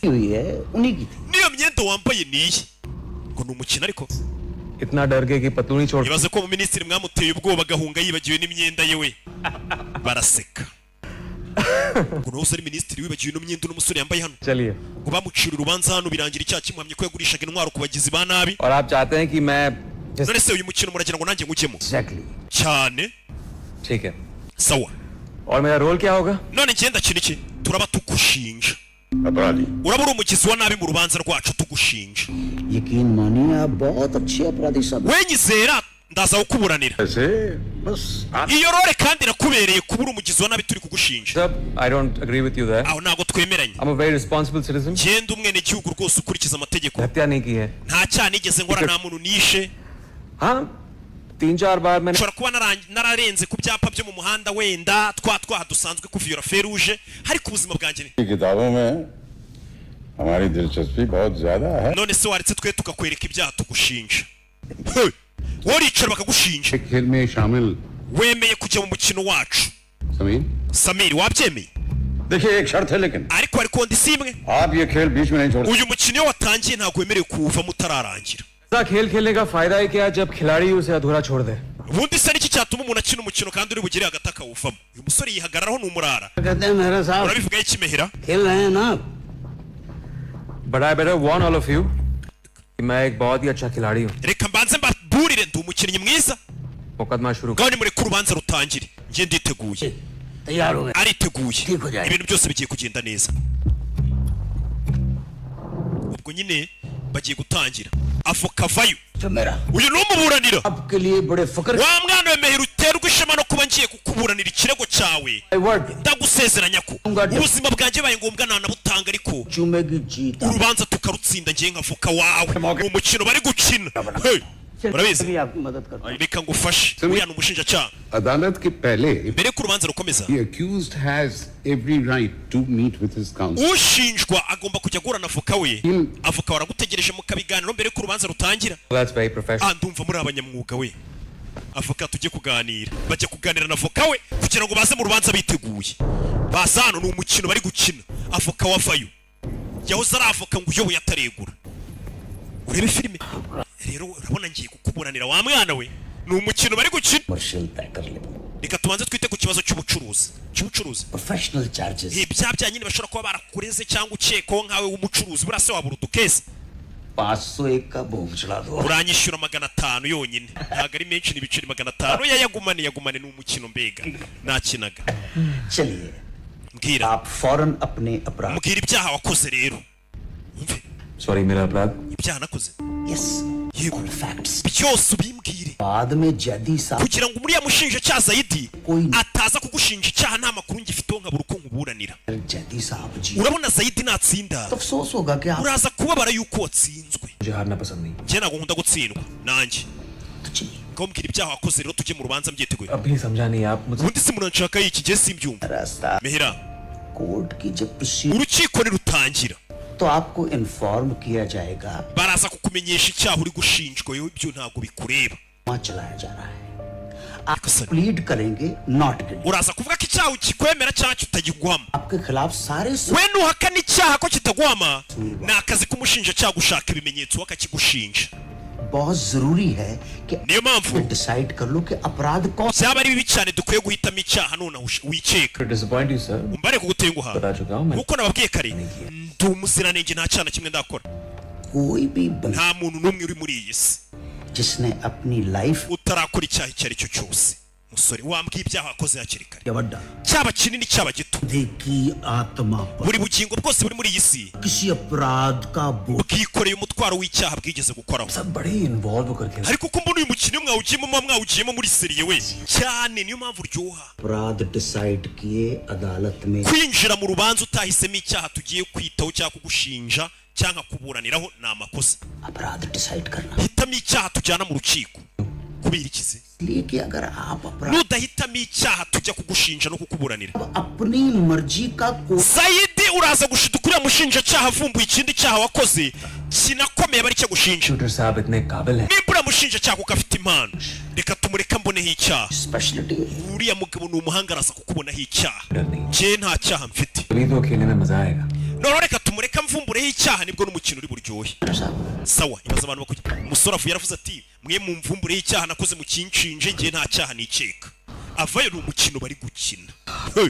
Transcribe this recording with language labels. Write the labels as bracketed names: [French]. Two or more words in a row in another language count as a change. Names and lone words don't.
[Hindi] हुई है उन्हीं की थी [Kinyarwanda] niyo myenda wambaye niye ngo ni umukino ariko [Hindi] इतना डर गए कि पतलूनी छोड़ [Kinyarwanda] ibaze ko mu minisitiri mwamuteye ubwoba agahunga yibagiwe n'imyenda ye we baraseka ngo nawe ari minisitiri wibagiwe n'imyenda n'umusore yambaye hano [Hindi] चलिए [Kinyarwanda] ngo bamucira urubanza hano birangira icyaha kimuhamye ko yagurishaga intwaro ku bagizi ba nabi [Hindi] और आप चाहते हैं कि मैं [Kinyarwanda] none se uyu mukino muragira ngo nanjye ngujyemo [Hindi] एग्जैक्टली [Kinyarwanda] cyane [Hindi] ठीक है [Kinyarwanda] sawa [Hindi] और मेरा रोल क्या होगा [Kinyarwanda] none ngenda kino iki turaba tugushinja [Hindi] अपराधी [Kinyarwanda] uraba uri umugizi wa nabi mu rubanza rwacu tugushinja [Hindi] यकीन मानिए आप बहुत अच्छे अपराधी साहब [Kinyarwanda] we nyizera ndaza kukuburanira [Hindi] ऐसे बस [Kinyarwanda] iyo role kandi irakubereye kuba uri umugizi wa nabi turi kugushinja [English] सर I don't agree with you there [Kinyarwanda] aho ntago twemeranye [English] I'm a very responsible citizen [Kinyarwanda] genda umwene gihugu rwose ukurikiza amategeko [Hindi] हत्या नहीं की है [Kinyarwanda] nta cyaha nigeze nkora nta muntu nishe [Hindi] हाँ 3-4 बार मैंने [Kinyarwanda] nshobora kuba nararenze ku byapa byo mu muhanda wenda twaha dusanzwe kuviyora feruje ariko ubuzima bwanjye ni [Hindi] किताबों में हमारी दिलचस्पी बहुत ज्यादा है [Kinyarwanda] none se waretse twe tukakwereka ibyaha tugushinja Hey, waricara bakagushinja [Hindi] एक खेल में शामिल [Kinyarwanda] wemeye kujya mu mukino wacu [Hindi] समीर [Kinyarwanda] samiri wabyemeye [Hindi] देखिए एक शर्त है लेकिन [Kinyarwanda] ariko hari kondisiyo imwe [Hindi] आप ये खेल बीच में नहीं छोड़ [Kinyarwanda] uyu mukino iyo watangiye ntabwo wemerewe kuwuvamo utararangira [Hindi] ऐसा खेल खेलने का फायदा है क्या जब खिलाड़ी उसे अधूरा छोड़ दे [Kinyarwanda] ubundi se niki cyatuma umuntu akina umukino kandi uri bugere hagati akawuvamo uyu musore yihagararaho ni umurara [Hindi] कहते हैं मेहरा साहब [Kinyarwanda] urabivugaho ikimehera [Hindi] खेल रहे हैं ना [English] But I better warn all of you [Hindi] कि मैं एक बहुत ही अच्छा खिलाड़ी हूँ [Kinyarwanda] reka mbanze mbaburire ndi umukinnyi mwiza [Hindi] मुकदमा शुरू [Kinyarwanda] ngaho nimureke urubanza rutangire njye nditeguye [Hindi] तैयार हो गए [Kinyarwanda] ariteguye [Hindi] ठीक हो जाएगा [Kinyarwanda] ibintu byose bigiye kugenda neza ubwo nyine bagiye gutangira avoka vayo [Hindi] जो मेरा [Kinyarwanda] uyu ni umuburanira [Hindi] आपके लिए बड़े फकर [Kinyarwanda] wa mwana wemehera uterwa ishema no kuba ngiye kukuburanira ikirego cyawe [Hindi] वर्ड [Kinyarwanda] ndagusezeranya ko ubuzima bwanjye baye ngombwa nanabutanga ariko [Hindi] चूमेगी जीत [Kinyarwanda] urubanza tukarutsinda ngiye nk'avoka wawe mu mukino bari gukina Hey, murabizi [Hindi] भी आपकी मदद करता [Kinyarwanda] reka ngufashe uriya ni umushinjacyaha [Hindi] अदालत के पहले [Kinyarwanda] mbere y'uko urubanza rukomeza [English] the accused has every right to meet with his counsel. [Kinyarwanda] ushinjwa agomba kujya guhura na avoka we avoka waragutegereje mu kabiganiro mbere y'uko urubanza rutangira [English] That's very professional [Kinyarwanda] ndumva muri abanyamwuga we avoka tujye kuganira bajya kuganira na avoka we kugira ngo baze mu rubanza biteguye baza hano ni umukino bari gukina avoka wavayo yahoze ari avoka ngo uyoboye ataregura urebe filime rero urabona ngiye kukuburanira wa mwana we ni umukino bari gukina [Hindi] कमर्शियल तय कर ले [Kinyarwanda] reka tubanze twite ku kibazo cy'ubucuruzi [English] professional charges [Kinyarwanda] ibya bya nyine bashobora kuba barakureze cyangwa ukekwaho nkawe w'umucuruzi buriya se wabura udukesi [Hindi] 501 का बोम चढ़ा दो [Kinyarwanda] uranyishyura 500 yonyine ntabwo ari menshi ni ibiceri 500 yagumane ni umukino mbega nakinaga [Hindi] चलिए [Kinyarwanda] mbwira [Hindi] आप फौरन अपने अपराध [Kinyarwanda] mbwira ibyaha wakoze rero umve [Hindi] सॉरी मेरा अपराध [Kinyarwanda] ibyaha nakoze [Hindi] यस [Kinyarwanda] yego [English] all facts [Kinyarwanda] byose ubimbwire [Hindi] बाद में जैदी साहब [Kinyarwanda] kugira ngo muri ya mushinjacyaha Zaidi Oyi. ataza kugushinja icyaha nta makuru ngifiteho nkabura uko nkuburanira [Hindi] जैदी साहब जी [Kinyarwanda] urabona Zaidi natsinda [Hindi] तो अफसोस होगा कि आप [Kinyarwanda] uraza kubabara yuko watsinzwe [Hindi] मुझे हारना पसंद नहीं [Kinyarwanda] njye ntabwo nkunda gutsindwa nanjye [Hindi] तो चलिए [Kinyarwanda] ngo mbwira ibyaha wakoze rero tujye mu rubanza mbyiteguye [Hindi] अभी समझा नहीं आप मुझे [Kinyarwanda] ubundi se muranshaka iki gihe simbyumva [Hindi] रास्ता [Kinyarwanda] mehera [Hindi] कोर्ट की जब प्रोसीड [Kinyarwanda] urukiko nirutangira [Hindi] तो आपको इन्फॉर्म किया जाएगा [Kinyarwanda] baraza kukumenyesha icyaha uri gushinjwa yo ibyo ntabwo bikureba [Hindi] वहाँ चलाया जा रहा है आप सर। [English] प्लीड करेंगे not guilty [Kinyarwanda] uraza kuvuga ko icyaha ukikwemera cyangwa kitagiguhama [Hindi] आपके खिलाफ सारे [Kinyarwanda] we nuhakana icyaha ko kitaguhama ni akazi k'umushinjacyaha gushaka ibimenyetso akakigushinja [Hindi] बहुत जरूरी है कि [Kinyarwanda] niyo mpamvu [Hindi] डिसाइड कर लो कि अपराध कौन [Kinyarwanda] byaba ari bibi cyane dukwiye guhitamo icyaha none wikeka [English] to disappoint you sir [Kinyarwanda] umbare kugutenguha [Hindi] बता चुका हूँ मैं [Kinyarwanda] nkuko nababwiye kare ndi umuziranenge nta cyaha na kimwe ndakora [Hindi] कोई भी बंदा [Kinyarwanda] nta muntu n'umwe uri muri iyi si [Hindi] जिसने अपनी लाइफ [Kinyarwanda] utarakora icyaha icyo ari cyo cyose musore wambwiye ibyaha wakoze hakiri kare [Hindi] बड़ा [Kinyarwanda] cyaba kinini cyaba gito [Hindi] की आत्मा पर [Kinyarwanda] buri bugingo bwose buri muri iyi si [Hindi] किसी अपराध का बोझ [Kinyarwanda] bwikoreye umutwaro w'icyaha bwigeze gukoraho [Hindi] सब बड़े इन्वॉल्व करके [Kinyarwanda] ariko uko mbona uyu mukino mwawugiyemo muba mwawugiyemo muri seriye we cyane niyo mpamvu uryoha [Hindi] अपराध डिसाइड किए अदालत में [Kinyarwanda] kwinjira mu rubanza utahisemo icyaha tugiye kwitaho cyangwa kugushinja cyangwa kuburaniraho ni amakosa [Hindi] अपराध डिसाइड करना [Kinyarwanda] hitamo icyaha tujyana mu rukiko kubera ikizi [Hindi] इसलिए कि अगर आप अपराध [Kinyarwanda] nudahitamo icyaha tujya kugushinja no kukuburanira [Hindi] अपनी मर्जी का कोई [Kinyarwanda] Saidi uraza gushiduka uriya mushinjacyaha avumbuye ikindi cyaha wakoze kinakomeye bari cyo gushinja [Hindi] शूटर साहब इतने काबिल हैं [Kinyarwanda] nimba uriya mushinjacyaha kuko afite impano reka tumureka mboneho icyaha [Hindi] स्पेशलिटी [Kinyarwanda] uriya mugabo ni umuhanga araza kukubonaho icyaha [Hindi] डर नहीं [Kinyarwanda] njye nta cyaha mfite [Hindi] अभी तो खेलने में मजा आएगा [Kinyarwanda] noneho reka tumureka mvumbureho icyaha nibwo n'umukino uri buryohe sawa ibaza abantu bakugira umusore avuye yaravuze ati mwe mumvumbureho icyaha nakoze mu kinshinje njye nta cyaha nikeka avayo ni umukino bari gukina Hey!